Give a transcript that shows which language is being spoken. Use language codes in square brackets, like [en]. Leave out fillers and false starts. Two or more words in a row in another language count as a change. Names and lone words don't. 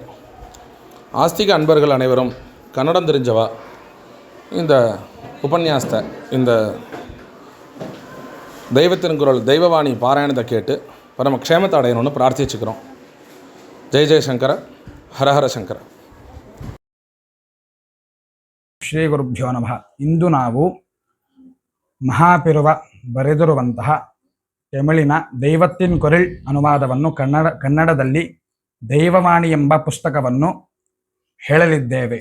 [ta] ஆஸ்திக அன்பர்கள் அனைவரும் கன்னடம் தெரிஞ்சவா இந்த உபன்யாசத்தை, இந்த தெய்வத்தின் குரல் தெய்வவாணி பாராயணத்தை கேட்டு பரம க்ஷேமத்தை அடையணும்னு பிரார்த்திச்சுக்கிறோம். [sa] जय जयशङ्कर, हरहर शङ्कर. श्री गुरुभ्यो नमः. [kn] ಇಂದು ನಾವು ಮಹಾಪೆರುವ ಬರೆದಿರುವಂತಹ ತಮಿಳಿನ ದೈವತ್ತಿನ ಕೊರಳ್ ಅನುವಾದವನ್ನು ಕನ್ನಡದಲ್ಲಿ ದೈವವಾಣಿ ಎಂಬ ಪುಸ್ತಕವನ್ನು ಹೇಳಲಿದ್ದೇವೆ.